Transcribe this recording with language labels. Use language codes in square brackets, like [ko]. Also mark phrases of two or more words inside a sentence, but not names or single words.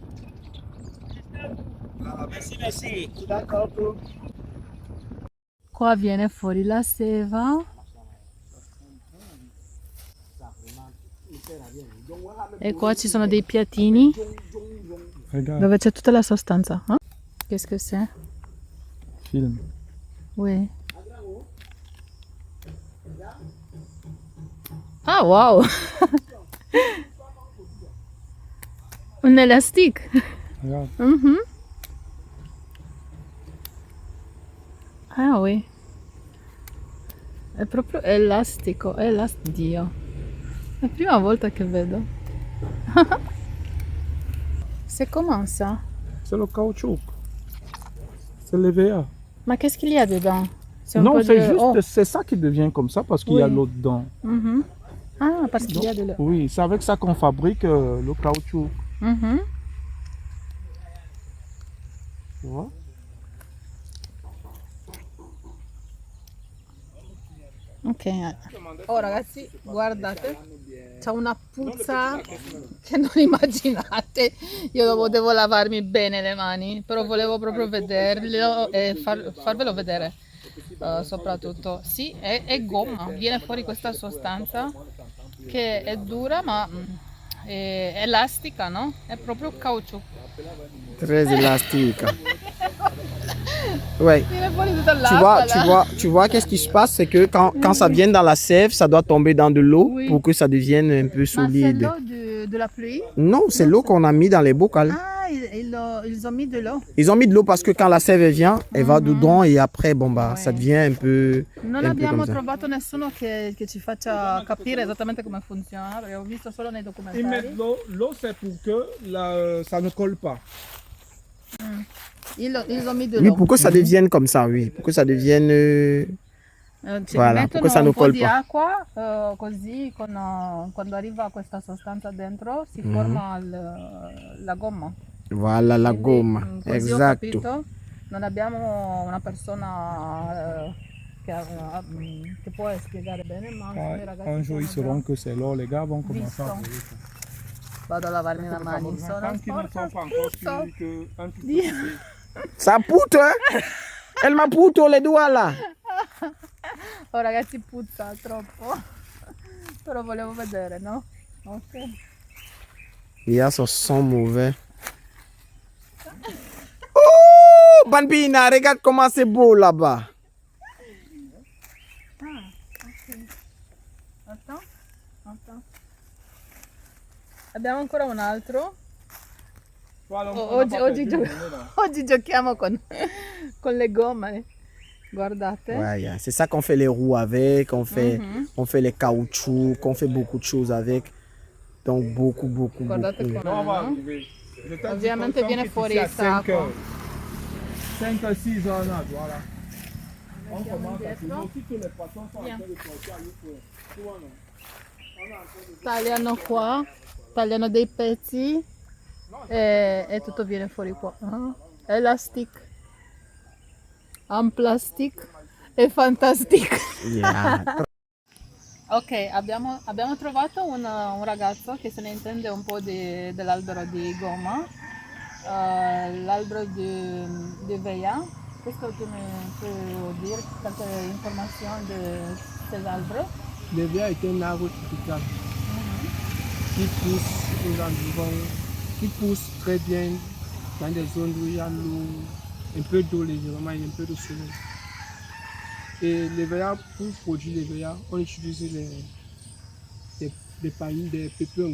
[fr] Merci, merci. [it] Qua viene fuori la seva e qua ci sono dei piatini dove c'è tutta la sostanza. [fr] Qu'est-ce que c'est? Film. Oui. Ah wow! Un élastique. Regarde. Mhm. Ah oui. [it] È proprio elastico, Dio. È la prima volta che vedo. [fr] C'est comment ça? C'est le caoutchouc. C'est l'EVA. Mais qu'est-ce qu'il y a dedans? C'est un Non, peu c'est de- juste, Oh. c'est ça qui devient comme ça parce qu'il y a Oui. l'eau dedans. Mhm. Ah, parce qu'il y a de l'eau. Oui, c'est avec ça qu'on fabrique le caoutchouc. Mhm. Tu vois? Ok. [it] Oh ragazzi, guardate, c'è una puzza che non immaginate. Io potevo lavarmi bene le mani, però volevo proprio vederlo e farvelo vedere. Soprattutto, sì, è gomma, viene fuori questa sostanza che è dura ma è elastica, no? È proprio caucciù. [fr] Très élastique. Ouais. [it] Viene fuori tutta l'acqua là. [fr] Tu vois, qu'est-ce qui se passe, c'est que quand ça vient dans la sève, ça doit tomber dans de l'eau Oui. pour que ça devienne un peu Ma c'est solide. l'eau de la pluie? Non, c'est l'eau qu'on a mis dans les bocals. Ah, ils ont mis de l'eau. Ils ont mis de l'eau parce que quand la sève vient, elle va dedans et après, bon bah, ça Ouais. devient un peu [it] Non [fr] comme [it] abbiamo [fr] ça. [it] trovato nessuno che ci faccia capire esattamente come funziona, perché ho visto solo nei [fr] Ils [it] documentari. [fr] mettent l'eau. L'eau, c'est pour que ça ne colle pas. Ils ont mis de Oui, l'eau. pour que ça devienne comme ça, oui. Pour que ça devienne... [it] Ci [fr] Voilà, [it] mettono [fr] perché ça [it] un [fr] non [it] po' [fr] colle [it] di [fr] pas. [it] acqua, così quando arriva questa sostanza dentro si forma la gomma. [fr] Voilà, la [it] Quindi, [fr] gomme. [it] così ho [fr] Exacto. [it] capito, non abbiamo una persona che può spiegare bene, ma i ragazzi [fr] Un jour, ils [it] sono [fr] sauront [it] già- [fr] que c'est l'eau. Les gars vont commencer à [it] Visto. [fr] trouver ça. [it] Vado a lavarmi le mani, sono [fr] Tant qu'ils ne [it] sporca, [fr] sont pas encore [it] spuzzo. [fr] sûrs qu'un petit peu [it] Dio. [fr] coupé. Ça poutre, hein? Elle m'a poutre les doigts là. [it] Oh ragazzi, puzza troppo. Però volevo vedere, no? Ok. [fr] Les gars, ça sent mauvais. Oh, Bambina, regarde comment c'est beau là-bas. Attends. [it] Abbiamo ancora un altro. [fr] Voilà, on n'a pas [it] Oggi, [fr] perdu le moment, là. [it] oggi giochiamo con le gomme. Guardate. [fr] Ouais, yeah. C'est ça qu'on fait les roues avec, on fait les caoutchoucs, qu'on fait beaucoup de choses avec. Donc beaucoup. [it] Guardate [fr] beaucoup. [it] com'è, [fr] Non, on va [it] no? [fr] arriver. Je t'ai dit [it] Ovviamente [fr] qu'on [it] viene [fr] quitte [it] fuori [fr] ici à [it] sta [fr] 5 [it] acqua. [fr] heures. 5 à 6 heures, là, voilà. On commence à [it] indietro. [fr] finir. Si tous les poissons sont en Viens. train de sortir, tu vois, non? On est en train de... [it] Tagliano qua, tagliano dei pezzi e tutto viene fuori qua. Elastic, un plastic e fantastic. Yeah. Ok, abbiamo trovato un ragazzo che se ne intende un po' dell'albero di gomma, l'albero di Veia. Questo tu mi puoi dire qualche informazione di questo albero? [fr] L'EVA est un arbre tropical qui pousse aux environs, qui pousse très bien dans des zones où il y a l'eau, un peu d'eau légèrement et un peu de soleil. Et l'EVA, pour produire l'EVA, on utilise des pailles, des pépins.